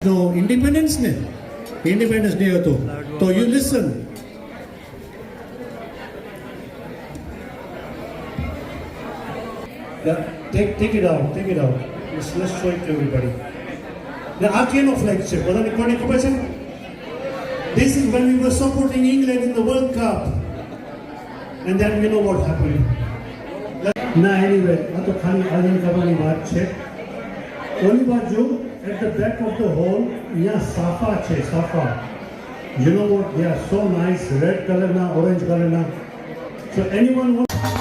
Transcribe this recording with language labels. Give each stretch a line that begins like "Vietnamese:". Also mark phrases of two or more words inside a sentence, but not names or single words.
Gujarati: નો ઇન્ડિપેન્ડન્સ ડે હતો. તો
English: you listen. Take it out. Let's show it to everybody. The Arcano flag
Gujarati: છે. બધાને કોને ખબર છે?
English: This is when we were supporting England in the World Cup. And then you know what happened.
Gujarati: ના anyway, આ તો ખાલી આનંદ કરવાની વાત છે. ઓલી બાજુ
English: at the back of the hall
Gujarati: અહીંયા સાફા છે, સાફા.
English: You know what? They are so nice, red color na, orange color na. So anyone wants